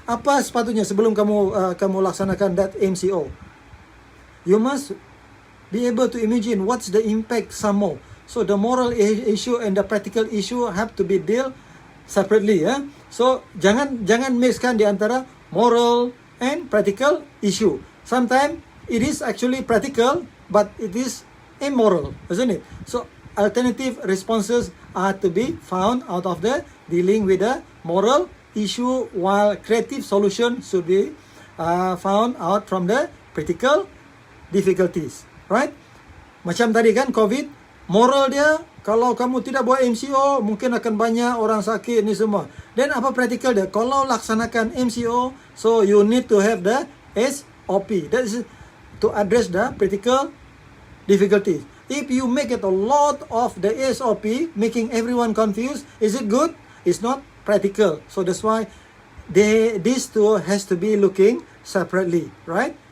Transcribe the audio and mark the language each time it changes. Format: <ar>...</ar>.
<ms>Apa sepatutnya sebelum kamu laksanakan that MCO?</ms> <en>You must be able to imagine what's the impact some more. So the moral issue and the practical issue have to be dealt separately ya. So</en> <ms>jangan mixkan di antara</ms> <en>moral and practical issue. Sometimes it is actually practical, but it is immoral, isn't it? So alternative responses are to be found out of the dealing with the moral issue, while creative solution should be found out from the practical difficulties, right?</en> <ms>Macam tadi kan COVID, moral dia kalau kamu tidak buat MCO mungkin akan banyak orang sakit ni semua. Dan apa practical dia? Kalau laksanakan</ms> <en>MCO, so you need to have the SOP. That is to address the practical difficulties. If you make it a lot of the SOP, making everyone confused, is it good? It's not practical. So that's why these two has to be looking separately, right?</en>